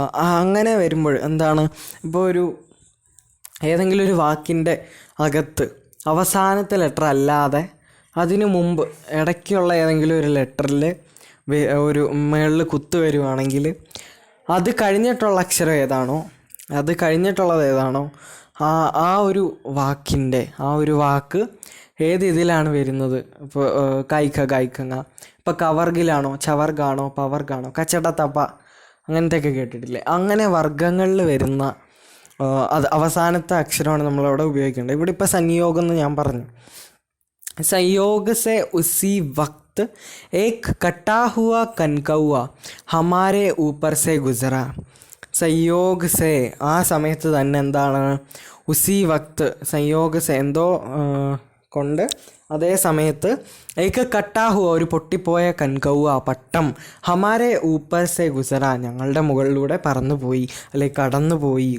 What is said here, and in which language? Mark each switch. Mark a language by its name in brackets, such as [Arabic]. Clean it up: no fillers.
[Malayalam] അങ്ങനെ വരുമ്പോൾ എന്താണ്, ഇപ്പോൾ ഒരു ഏതെങ്കിലും ഒരു വാക്കിൻ്റെ അകത്ത് അവസാനത്തെ ലെറ്റർ അല്ലാതെ അതിനു മുമ്പ് ഇടയ്ക്കുള്ള ഏതെങ്കിലും ഒരു ലെറ്ററിൽ ഒരു മേളിൽ കുത്തു വരുവാണെങ്കിൽ അത് കഴിഞ്ഞിട്ടുള്ള അക്ഷരം ഏതാണോ, അത് കഴിഞ്ഞിട്ടുള്ളത് ഏതാണോ, ആ ഒരു വാക്കിൻ്റെ ആ ഒരു വാക്ക് ഏത് ഇതിലാണ് വരുന്നത്. ഇപ്പോൾ കൈക്ക കൈക്കങ്ങ. ഇപ്പോൾ കവർഗിലാണോ, ചവർഗാണോ, പവർഗാണോ, കച്ചടത്തപ്പ അങ്ങനത്തെയൊക്കെ കേട്ടിട്ടില്ലേ? അങ്ങനെ വർഗ്ഗങ്ങളിൽ വരുന്ന അത് അവസാനത്തെ അക്ഷരമാണ് നമ്മളവിടെ ഉപയോഗിക്കേണ്ടത്. ഇവിടെ ഇപ്പോൾ സംയോഗം എന്ന് ഞാൻ പറഞ്ഞു. [Hindi] संयोग से उसी वक्त एक कटा हुआ कनकौआ हमारे ऊपर से गुजरा. संयोग से [Malayalam] ആ സമയത്ത് തന്നെ എന്താണ്, ഉസി വക്ത് സംയോഗ സെ എന്തോ കൊണ്ട് അതേ സമയത്ത് ഏക്ക് കട്ടാഹുവ ഒരു പൊട്ടിപ്പോയ കൻകൗവ പട്ടം ഹമാരെ ഊപ്പർ സെ ഗുസറ ഞങ്ങളുടെ മുകളിലൂടെ പറന്നുപോയി, അല്ലെങ്കിൽ കടന്നുപോയി.